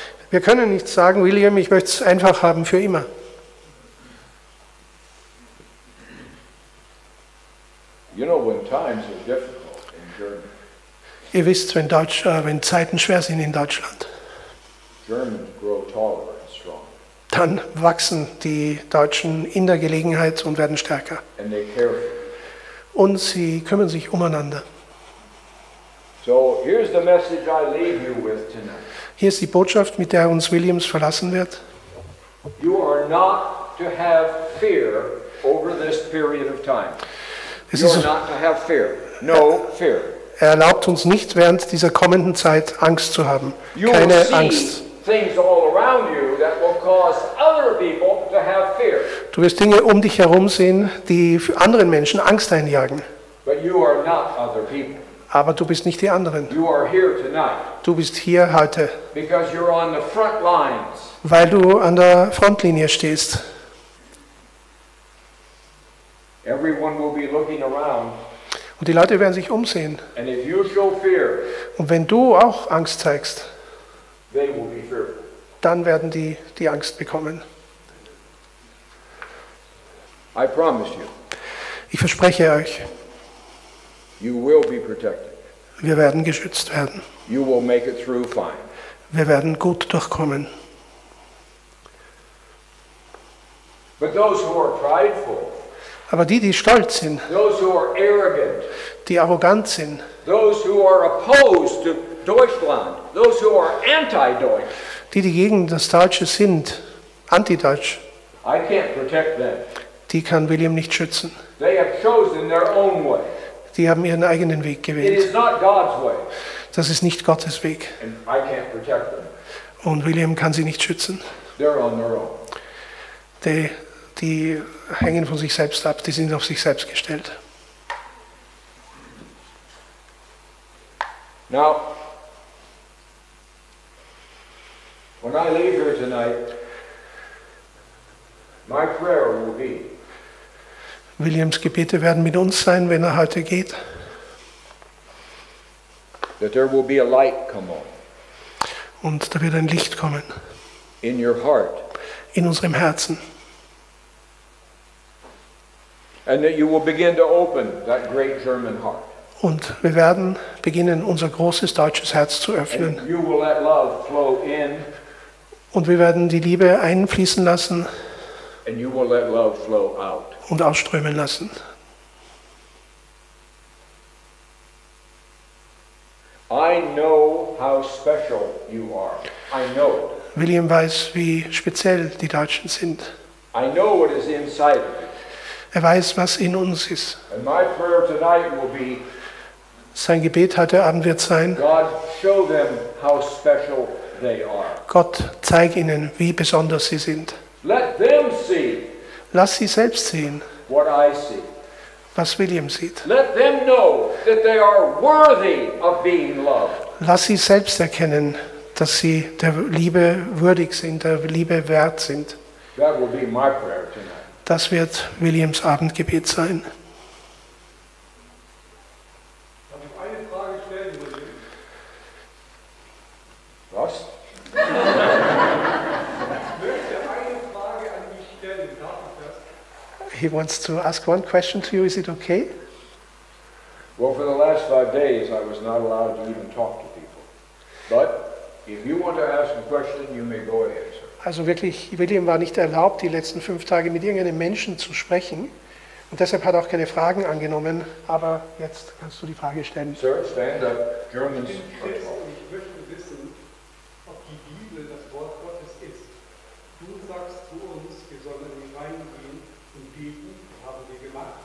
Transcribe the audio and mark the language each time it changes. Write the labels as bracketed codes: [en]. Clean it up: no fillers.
[de] Wir können nicht sagen, William, ich möchte es einfach haben für immer. [en] You know when times are difficult in Germany. [de] Ihr wisst, wenn Zeiten schwer sind in Deutschland, [en] Germans grow taller and strong. [de] dann wachsen die Deutschen in der Gelegenheit und werden stärker. [en] And they care for you. [de] Und sie kümmern sich umeinander. [en] So here's the message I leave you with tonight. [de] Hier ist die Botschaft, mit der uns Williams verlassen wird. [en] You are not to have fear over this period of time. [de] Es [en] You [de] ist, [en] are not to have fear. No fear. [de] er erlaubt uns nicht, während dieser kommenden Zeit Angst zu haben. [en] You will [de] Keine [en] see [de] Angst. [en] things all around you that will cause other people to have fear. [de] Du wirst Dinge um dich herum sehen, die für anderen Menschen Angst einjagen. [en] But you are not other people. [de] Aber du bist nicht die anderen. [en] You are here tonight [de] Du bist hier heute, [en] because you're on the front lines. [de] weil du an der Frontlinie stehst. [en] Everyone will be looking around, [de] Und die Leute werden sich umsehen. [en] and if you show fear, [de] Und wenn du auch Angst zeigst, [en] they will be fearful. [de] dann werden die Angst bekommen. [en] I promise you, [de] Ich verspreche euch, [en] you will be protected. [de] wir werden geschützt werden. [en] You will make it through fine. [de] Wir werden gut durchkommen. [en] But those who are prideful, [de] Aber die stolz sind, [en] those who are arrogant, [de] die arrogant sind, [en] those who are opposed to Deutschland, those who are anti-Deutsch, [de] die gegen das Deutsche sind, antideutsch, [en] I can't protect them. [de] die kann William nicht schützen. [en] They have chosen their own way. [de] Die haben ihren eigenen Weg [en] It [de] gewählt. [en] is not God's way, [de] Das ist nicht Gottes Weg. [en] and I can't protect them. [de] Und William kann sie nicht schützen. [en] They're on their own. [de] Die hängen von sich selbst ab, die sind auf sich selbst gestellt. [en] Now, when I leave here tonight, my prayer will be [de] Williams Gebete werden mit uns sein, wenn er heute geht, [en] that there will be a light come on [de] und da wird ein Licht kommen [en] in your heart, [de] in unserem Herzen [en] and that you will begin to open that great German heart. [de] und wir werden beginnen, unser großes deutsches Herz zu öffnen [en] And you will let love flow in, [de] und wir werden die Liebe einfließen lassen [en] and you will let love flow out. [de] und ausströmen lassen. [en] I know how special you are. I know it. [de] William weiß, wie speziell die Deutschen sind. [en] I know what is inside of you. [de] Er weiß, was in uns ist. [en] And my prayer tonight will be, [de] Sein Gebet heute Abend wird sein: [en] God, show them how special they are. [de] Gott, zeig ihnen, wie besonders sie sind. [en] Let them see [de] Lass sie selbst sehen, [en] what I see. [de] was William sieht. [en] Let them know that they are worthy of being loved. [de] Lass sie selbst erkennen, dass sie der Liebe würdig sind, der Liebe wert sind. [en] That will be my prayer tonight. [de] Das wird Williams Abendgebet sein. Darf ich eine Frage stellen, William? Was? Ich möchte eine Frage an dich stellen. Darf ich das? [en] He wants to ask one question to you. Is it okay? Well, for the last 5 days, I was not allowed to even talk to people. But if you want to ask a question, you may go ahead, sir. [de] Also wirklich, William war nicht erlaubt, die letzten 5 Tage mit irgendeinem Menschen zu sprechen. Und deshalb hat er auch keine Fragen angenommen. Aber jetzt kannst du die Frage stellen. [en] Sir, stand up. Germans [de] Ich [en] are [de] bin Christ [en] tall. [de] und ich möchte wissen, ob die Bibel das Wort Gottes ist. Du sagst zu uns, wir sollen in die Reihen gehen und beten, haben wir gemacht.